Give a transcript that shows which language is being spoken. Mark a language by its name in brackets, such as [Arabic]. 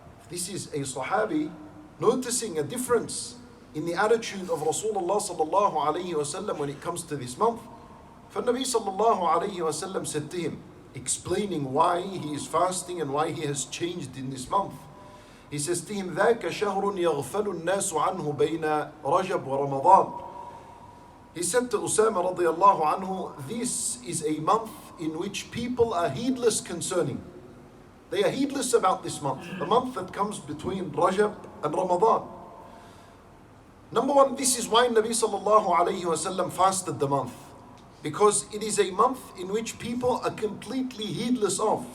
[English] This is a Sahabi noticing a difference in the attitude of Rasulullah sallallahu alayhi wa sallam when it comes to this month. For Nabi sallallahu alayhi wa sallam said to him, explaining why he is fasting and why he has changed in this month. He says to him, [Arabic] ذَاكَ شَهْرٌ يَغْفَلُ النَّاسُ عَنْهُ بَيْنَ رَجَبْ وَرَمَضَانَ. [English] He said to Usama radiyallahu anhu, this is a month in which people are heedless concerning. They are heedless about this month, the month that comes between Rajab and Ramadan. Number one, this is why Nabi sallallahu alayhi wa sallam fasted the month, because it is a month in which people are completely heedless of.